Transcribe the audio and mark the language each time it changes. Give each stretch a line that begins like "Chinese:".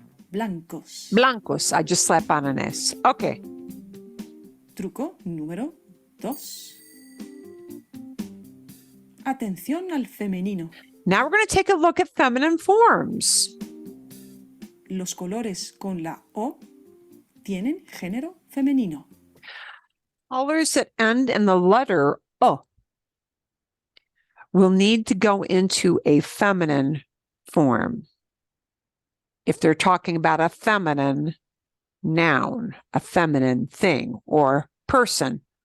Spanish: Blancos.
English: Blancos, I just slap on an S. Okay.
Spanish: Truco número 2. Atención al femenino.
English: Now we're going to take a look at feminine forms.
Spanish: Los colores con la O tienen género femenino.
English: Colors that end in the letter O will need to go into a feminine form if they're talking about a feminine noun, a feminine thing or person.